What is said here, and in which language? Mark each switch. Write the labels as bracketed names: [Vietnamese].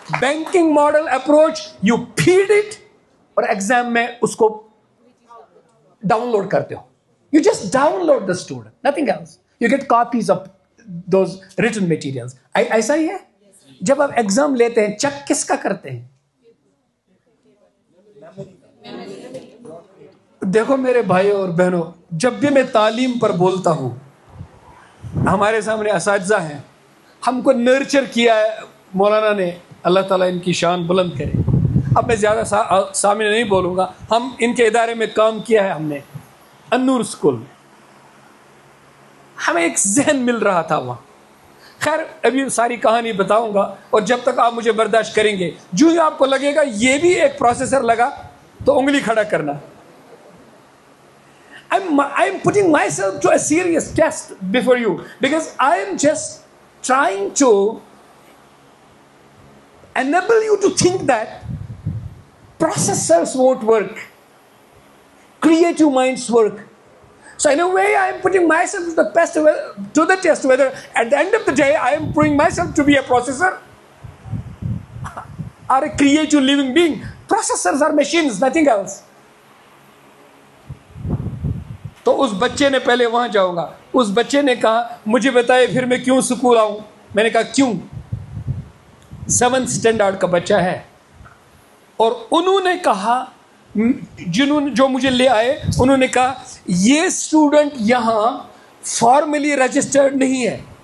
[English] Banking model approach, you feed it [Urdu] اور exam میں اس کو ڈاؤن لوڈ کرتے ہو. [English] You just download the student, nothing else. You get copies of those written materials. [Urdu] ایسا ہی ہے. جب آپ ایگزام لیتے ہیں چیک کس کا کرتے ہیں؟ دیکھو میرے بھائیوں اور بہنوں, جب بھی میں تعلیم پر بولتا ہوں, ہمارے سامنے اساتذہ ہیں, ہم کو نرچر کیا ہے مولانا نے, اللہ تعالیٰ ان کی شان بلند کرے. اب میں زیادہ سامنے نہیں بولوں گا. ہم ان کے ادارے میں کام کیا ہے, ہم نے النور اسکول میں, ہمیں ایک ذہن مل رہا تھا وہاں. خیر ابھی ساری کہانی بتاؤں گا, اور جب تک آپ مجھے برداشت کریں گے, جو ہی آپ کو لگے گا یہ بھی ایک پروسیسر لگا تو انگلی کھڑا کرنا. [English] I'm putting myself to a serious test before you because I am just trying to enable you to think that processors won't work, creative minds work. So in a way I am putting myself to the test whether at the end of the day I am proving myself to be a processor or a creative living being. Processors are machines, nothing else. [Urdu] تو اس بچے نے, پہلے وہاں جاؤں گا, اس بچے نے کہا مجھے بتائے پھر میں کیوں اسکول آؤں. میں نے کہا کیوں؟ 7th اسٹینڈرڈ کا بچہ ہے, اور انہوں نے کہا, جو مجھے لے آئے انہوں نے کہا یہ اسٹوڈنٹ یہاں فارملی رجسٹرڈ نہیں ہے.